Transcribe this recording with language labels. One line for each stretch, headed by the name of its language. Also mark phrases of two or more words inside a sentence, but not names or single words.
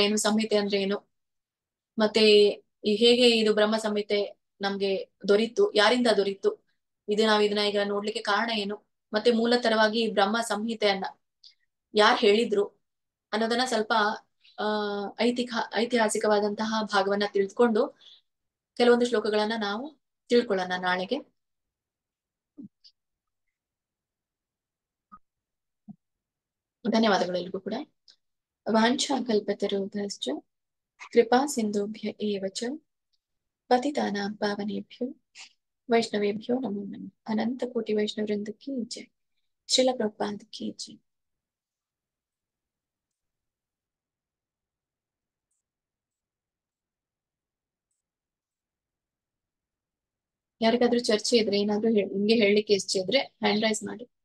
Kannada: ಏನು, ಸಂಹಿತೆ ಅಂದ್ರೆ ಏನು, ಮತ್ತೆ ಹೇಗೆ ಇದು ಬ್ರಹ್ಮ ಸಂಹಿತೆ ನಮ್ಗೆ ದೊರೀತು, ಯಾರಿಂದ ದೊರೀತು, ಇದನ್ನ ಈಗ ನೋಡ್ಲಿಕ್ಕೆ ಕಾರಣ ಏನು, ಮತ್ತೆ ಮೂಲತರವಾಗಿ ಬ್ರಹ್ಮ ಸಂಹಿತೆಯನ್ನ ಯಾರು ಹೇಳಿದ್ರು ಅನ್ನೋದನ್ನ ಸ್ವಲ್ಪ ಐತಿಹಾಸಿಕವಾದಂತಹ ಭಾಗವನ್ನ ತಿಳಿದುಕೊಂಡು ಕೆಲವೊಂದು ಶ್ಲೋಕಗಳನ್ನ ನಾವು ತಿಳ್ಕೊಳ್ಳೋಣ ನಾಳೆಗೆ. ಧನ್ಯವಾದಗಳು ಎಲ್ರಿಗೂ ಕೂಡ.
Sanskrit: ವಾಂಛಾ ಕಲ್ಪತರುಭ್ಯಶ್ಚ ಕೃಪಾ ಸಿಂಧುಭ್ಯ ಏವ ಚ ಪತಿತಾನಾಂ ಪಾವನೇಭ್ಯೋ ವೈಷ್ಣವೇಭ್ಯೋ ನಮೋ ನಮಃ.
Hindi: अनंत कोटि वैष्णववृंद की जय. श्रील प्रभुपाद की जय.
Kannada: ಯಾರಿಗಾದ್ರೂ ಚರ್ಚೆ ಇದ್ರೆ, ಏನಾದ್ರೂ ನಿಮ್ಗೆ ಹೇಳಲಿಕ್ಕೆ ಇಷ್ಟ ಇದ್ರೆ
English: hand raise
Kannada: ಮಾಡಿ.